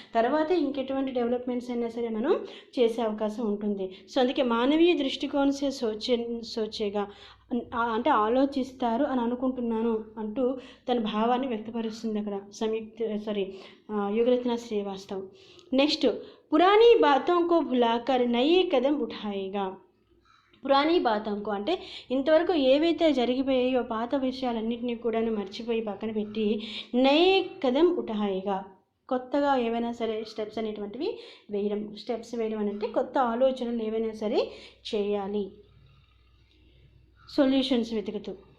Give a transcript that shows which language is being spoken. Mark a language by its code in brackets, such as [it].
[te] తర్వాత ఇంకెటువంటి డెవలప్మెంట్స్ అయినా సరే మనం చేసే అవకాశం ఉంటుంది. సో అందుకే [hi] మానవీయ దృష్టికోణం సే సోచేగా [te] అంటే ఆలోచిస్తారు అని అనుకుంటున్నాను అంటూ తన భావాన్ని వ్యక్తపరుస్తుంది అక్కడ యుగరత్న శ్రీవాస్తవ్. [hi] నెక్స్ట్, పురానీ బాతోं को भुलाकर नए कदम उठाएगा. పురాణీ బాతంకు [te] అంటే ఇంతవరకు ఏవైతే జరిగిపోయాయో పాత విషయాలన్నింటినీ కూడా మర్చిపోయి పక్కన పెట్టి [hi] నయే కదం ఉఠాయిగా, [te] కొత్తగా ఏవైనా సరే స్టెప్స్ అనేటువంటివి వేయడం. స్టెప్స్ వేయడం అంటే కొత్త ఆలోచనలు ఏవైనా సరే చేయాలి, సొల్యూషన్స్ వెతుకుతూ.